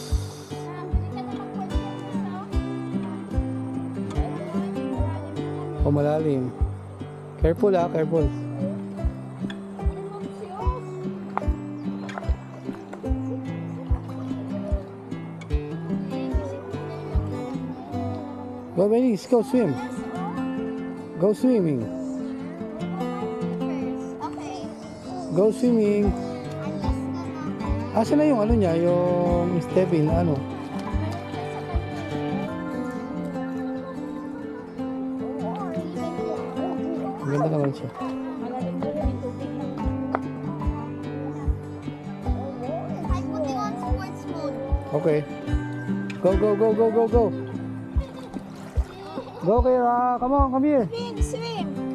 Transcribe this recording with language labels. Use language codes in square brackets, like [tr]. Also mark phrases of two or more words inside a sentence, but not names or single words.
[tl] Oh, malalim. [en] Careful ah, careful. Go, Belis, go swim. Go swimming. Okay. Go swimming. [tl] Asa na yung ano niya, yung step-in, ano? Ganda naman siya. [en] I'm putting on sports mode. Okay. Go, go, go, go, go, go. Go, Kira. Come on, come here. Swim.